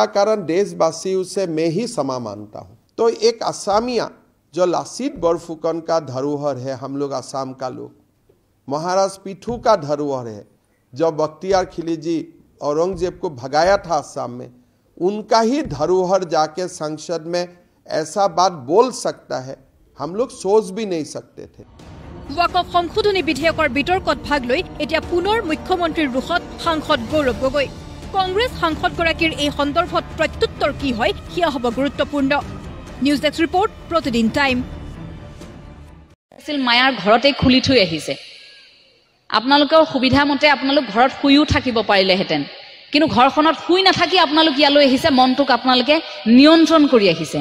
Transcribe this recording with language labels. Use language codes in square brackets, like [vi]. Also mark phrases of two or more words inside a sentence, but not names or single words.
[hi] कारण देशवासी से मैं ही क्षमा मानता हूँ तो एक असमिया जो लासित बरफुकन का धरोहर है हम लोग असम का लोग महाराज पीठू का धरोहर है जो बख्तियार खिलजी औरंगजेब को भगाया था असम में उनका ही धरोहर जाके संसद में ऐसा बात बोल सकता है हम लोग सोच भी नहीं सकते थे [as] ওয়াকফ সংশোধনী বিধেয়কৰ বিতৰ্কত ভাগ লৈ এতিয়া পুনৰ মুখ্যমন্ত্ৰীৰ ৰুখত সাংসদ গৌৰৱ গগৈ কংগ্ৰেছ সাংসদগৰাকীৰ এই সন্দৰ্ভত প্ৰত্যুত্তৰ কি হয় সেয়া হ'ব গুৰুত্বপূৰ্ণ [en] news desk report [as] প্ৰতিদিন টাইম আছিল মায়াৰ ঘৰতে খুলি থৈ আহিছে আপোনালোকৰ সুবিধা মতে আপোনালোক ঘৰত শুইও থাকিব পাৰিলেহেঁতেন, কিন্তু ঘৰখনত শুই নাথাকি আপোনালোক ইয়ালৈ আহিছে, মনটোক আপোনালোকে নিয়ন্ত্ৰণ কৰি আহিছে।